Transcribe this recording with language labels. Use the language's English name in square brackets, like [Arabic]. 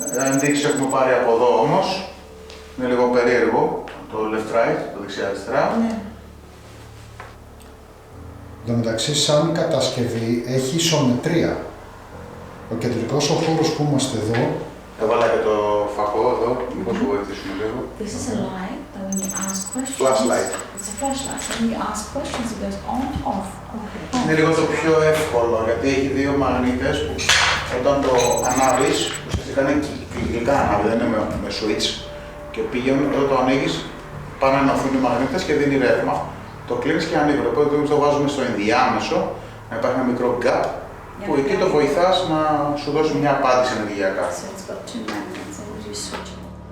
[Greek] Ενδείξεις έχουμε πάρει από εδώ όμως. Είναι λίγο περίεργο, το left right, το δεξιά-αριστερά. Εν τω μεταξύ, σαν κατασκευή έχει ισομετρία. Ο κεντρικός ο χώρος που είμαστε εδώ, Έβαλα και το φακό εδώ, μήπως σου βοηθήσουμε λίγο. [English] This is a light that when you ask questions. Flashlight. It's a flashlight. When you ask questions, it goes on, off, off. [Greek] Είναι λίγο το πιο εύκολο γιατί έχει δύο μαγνήτες που όταν το ανάβεις, ουσιαστικά είναι κυκλικά ανάβει, δεν είναι με switch. Και πηγαίνουν, όταν το ανοίγεις, πάνε να ενωθούν οι μαγνήτες και δίνει ρεύμα. Το κλείνεις και ανοίγει. Οπότε το βάζουμε στο ενδιάμεσο, να υπάρχει ένα μικρό gap, που εκεί το βοηθάς να σου δώσει μια απάντηση ενεργειακά. [English] So it's got two magnets and you switch it.